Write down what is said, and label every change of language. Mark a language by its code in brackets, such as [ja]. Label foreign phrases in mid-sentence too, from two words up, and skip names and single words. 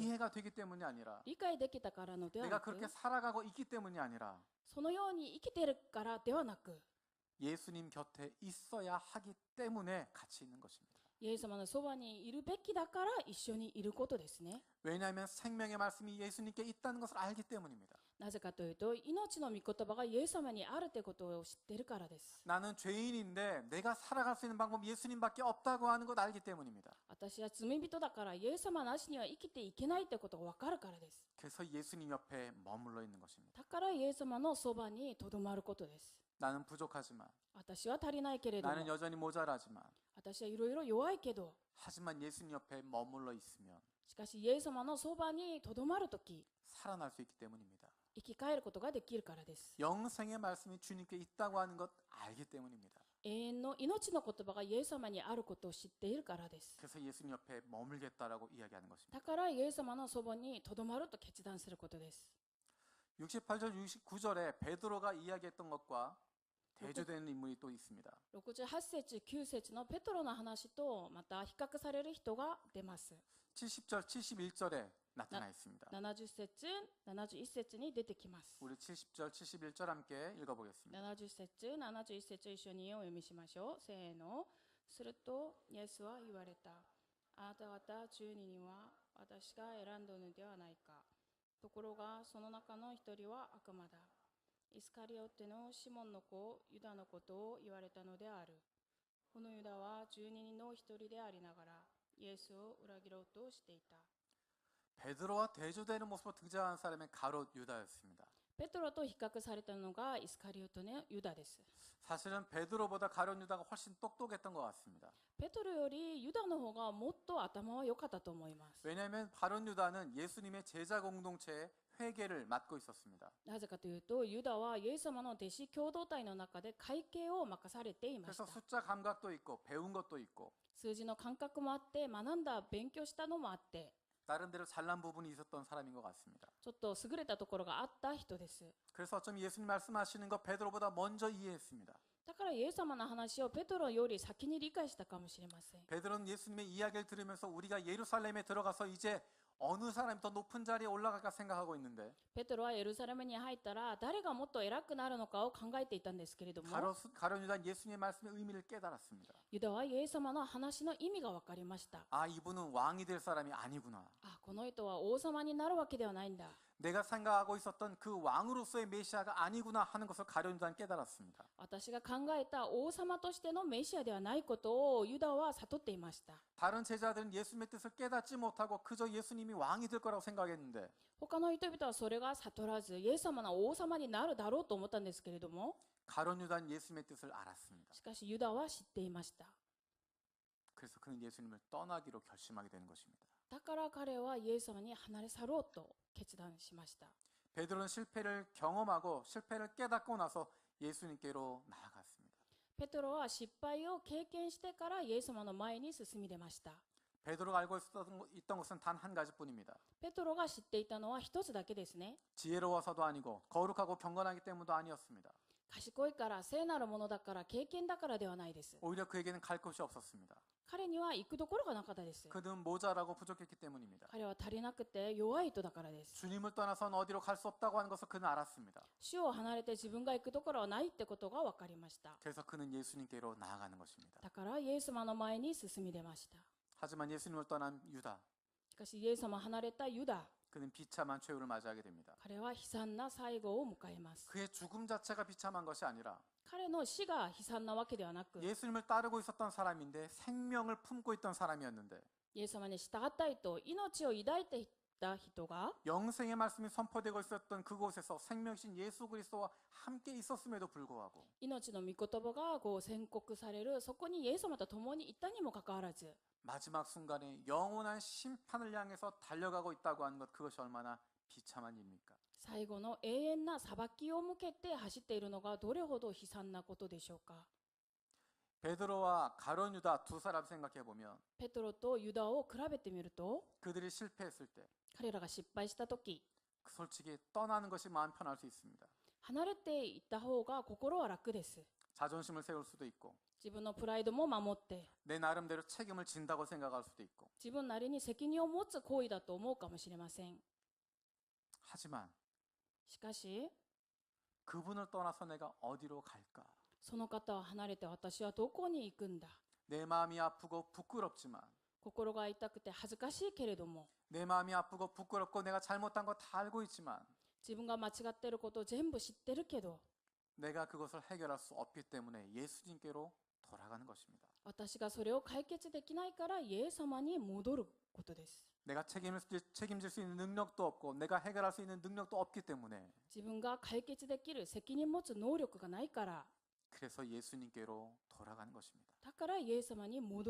[ko] 이해가 되기 때문이 아니라 [ja] 理解できたからのでは [ko] 내가 [ja] なく、 [ko] 그렇게 살아가고 있기 때문이 아니라 [ja] そのように生きているからではなく、 [ko] 예수님 곁에 있어야 하기 때문에 같이 있는 것입니다. [ja] イエス様のそばにいるべきだから一緒にいることですね。 [ko] 왜냐하면 생명의 말씀이 예수님께 있다는 것을 알기 때문입니다. [ja] なぜかというと、命の御言葉がイエス様にあるということを知っているからです。 [ko] 나는 죄인인데 내가 살아갈 수 있는 방법이 예수님밖에 없다고 하는 것 알기 때문입니다. [ja] 私は罪人だからイエス様なしには生きていけないということがわかるからです。 [ko] 그래서 예수님 옆에 머물러 있는 것입니다. [ja] だからイエス様のそばにとどまることです。 [ko] 나는 부족하지만 [ja] 私は足りないけれども、 [ko] 나는 여전히 모자라지만 [ja] 私はいろいろ弱いけど、 [ko] 하지만 예수님 옆에 머물러 있으면 [ja] しかしイエス様のそばにとどまるとき、 [ko] 살아날 수 있기 때문입니다. [ja] 生き返ることができるからです。 [ko] 영생의 말씀이 주님께 있다고 하는 것 알기 때문입니다. [ja] 永遠の命の言葉がイエス様にあることを知っているからです。 [ko] 그래서 예수님 옆에 머물겠다라고 이야기하는 것입니다. [ja] だからイエス様のそばにとどまると決断することです。 [ko] 68절, 69절에 베드로가 이야기했던 것과 대조되는 인물이 또 있습니다. [ja] 68 節、9節のペトロの話とまた比較される人が出ます。 [ko] 70절, 71절에 나타나 있습니다. [ja] 70 節、71節に出てきます。 [ko] 우리 70절, 71절 함께 읽어보겠습니다. [ja] 70 節、71節一緒にお読みしましょう。せーの。すると、イエスは言われた。あなた方12人は私が選んだのではないか。ところが、その中の一人は悪魔だ。イスカリオテのシモンの子、ユダのことを言われたのである。このユダは12人の一人でありながら、イエスを裏切ろうとしていた。 [ko] 베드로와 대조되는 모습으로 등장한 사람은 가롯 유다였습니다. [ja] ペトロと比較されたのがイスカリオテのユダです。 [ko] 사실은 베드로보다 가롯 유다가 훨씬 똑똑했던 것 같습니다. [ja] ペトロよりユダの方がもっと頭は良かったと思います。 [ko] 왜냐하면 가롯 유다는 예수님의 제자 공동체의 회계를 맡고 있었습니다. [ja] なぜかというと、ユダはイエス様の弟子共同体の中で会計を任されていまし [ko] 그래서 [ja] た。 [ko] 숫자 감각도 있고 배운 것도 있고 [ja] 数字の感覚もあって、学んだ、勉強したのもあって、 [ko] 나름대로 잘난 부분이 있었던 사람인 것 같습니다. [ja] ちょっと優れたところがあった人です。 [ko] 그래서 어쩜 예수님 말씀하시는 거 베드로보다 먼저 이해했습니다. [ja] だからイエス様の話をペトロより先に理解したかもしれません。 [ko] 베드로는 예수님의 이야기를 들으면서 우리가 예루살렘에 들어가서 이제 어느 사람이 더 높은 자리에 올라갈까 생각하고 있는데 [ja] ペトロはエルサレムに入ったら誰がもっと偉くなるのかを考えていたんですけれども、 [ko] 가롯 유다는 예수님의 말씀의 의미를 깨달았습니다. [ja] ユダはイエス様の話の意味が分かりました。 [ko] 아, 이분은 왕이 될 사람이 아니구나. [ja] あ、この人は王様になるわけではないんだ。 [ko] 내가 생각하고 있었던 그 왕으로서의 메시아가 아니구나 하는 것을 가룟 유다는 깨달았습니다. [ja] 私が考えた王様としてのメシアではないことをユダは悟っていました。 [ko] 다른 제자들은 예수님의 뜻을 깨닫지 못하고 그저 예수님이 왕이 될 거라고 생각했는데 [ja] 他の人々はそれが悟らず、イエス様の王様になるだろうと思ったんですけれども、 [ko] 가룟 유다는 예수님의 뜻을 알았습니다. [ja] しかしユダは知っていました。 [ko] 그래서 그는 예수님을 떠나기로 결심하게 되는 것입니다. [ja] だから彼はイエス様に離れ去ろうと決断しました。 [ko] 베드로는 실패를 경험하고 실패를 깨닫고 나서 예수님께로 나아갔습니다. [ja] ペトロは失敗を経験してからイエス様の前に進み出ました。 [ko] 베드로가 알고 있던 것은 단 한 가지뿐입니다. [ja] ペトロが知っていたのは一つだけですね。 [ko] 지혜로워서도 아니고 거룩하고 경건하기 때문도 아니었습니다. [ja] 賢いから、聖なるものだから、経験だからではないです。 [ko] 오히려 그에게는 갈 곳이 없었습니다. [ja] 彼には行くところがなかったです。 [ko] 그는 모자라고 부족했기 때문입니다. [ja] 彼は足りなくて弱い人だからです。 [ko] 주님을 떠나서는 어디로 갈 수 없다고 하는 것을 그는 알았습니다. [ja] 主を離れて自分が行くところはないってことが分かりました。 [ko] 그래서 그는 예수님께로 나아가는 것입니다. [ja] だからイエス様の前に進み出ました。 [ko] 하지만 예수님을 떠난 유다, [ja] しかしイエス様を離れたユダ、 [ko] 그는 비참한 최후를 맞이하게 됩니다. [ja] 彼は悲惨な最後を迎えます。 [ko] 그의 죽음 자체가 비참한 것이 아니라 [ja] 彼の死が悲惨なわけではなく、 [ko] 예수님을 따르고 있었던 사람인데 생명을 품고 있던 사람이었는데 [ja] イエス様に従ったいと命を抱いていた人が、 [ko] 영생의 말씀이 선포되고 있었던 그곳에서 생명신 예수 그리스도와 함께 있었음에도 불구하고 [ja] 命の御言葉が宣告される、そこにイエス様と共にいたにもかかわらず、 [ko] 마지막 순간에 영원한 심판을 향해서 달려가고 있다고 하는 것, 그것이 얼마나 비참한 일입니까? [ja] 最後の永遠な裁きを向けて走っているのがどれほど悲惨なことでしょうか。 [ko] 베드로와 가룟 유다 두 사람 생각해 보면 [ja] ペトロとユダを比べてみると、 [ko] 그들이 실패했을 때 [ja] 彼らが失敗したとき、 [ko] 솔직히 떠나는 것이 마음 편할 수 있습니다. [ja] 離れていった方が心は楽です。 [ko] 자존심을 세울 수도 있고 [ja] 自分のプライドも守って、 [ko] 내 나름대로 책임을 진다고 생각할 수도 있고 [ja] 自分なりに責任を持つ行為だと思うかもしれません。 [ko] 하지만 [ja] しかし、 [ko] 그분을 떠나서 내가 어디로 갈까? [ja] その方を離れて私はどこに行くんだ。 [ko] 내 마음이 아프고 부끄럽지만 [ja] 心が痛くて恥ずかしいけれども、 [ko] 내 마음이 아프고 부끄럽고 내가 잘못한 거 다 알고 있지만 [ja] 自分が間違っていることを全部知ってるけど、 [ko] 내가 그것을 해결할 수 없기 때문에 예수님께로 돌아가는 것입니다. [ja] 私がそれを解決できないからイエス様に戻ることです。 [ko] 내가 책임질 수 있는 능력도 없고 내가 해결할 수 있는 능력도 없기 때문에 [ja] 自分が解決できる責任持つ能力がないから、 [ko] 그래서 예수님께로 돌아가는 것입니다.